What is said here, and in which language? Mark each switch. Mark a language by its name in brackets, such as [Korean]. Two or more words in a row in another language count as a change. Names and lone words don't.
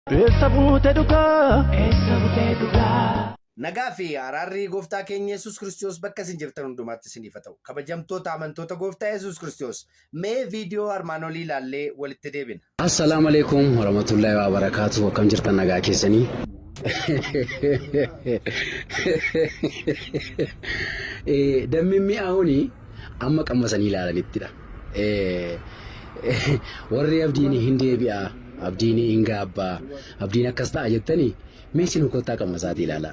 [Oromo] Nagaa fi araarri gooftaa keenya Yesuus Kiristoos bakka isin jirtan hundumaatti isiniif haa ta'u. Kabajamtoota amantoota gooftaa Yesuus Kiristoos mee viidiyoo armaan olii ilaallee walitti deebina. [Arabic] السلام عليكم ورحمة الله وبركاته. [Oromo] Akkam jirtan nagaa keessanii? Dammi mi'aawuni amma qammasanii ilaalanittidha. Warri abdiin hin deebi'a, abdiin hin gaabbaa, abdiin akkas ta'a jettanii meeshaan kottaa qammasaati ilaala.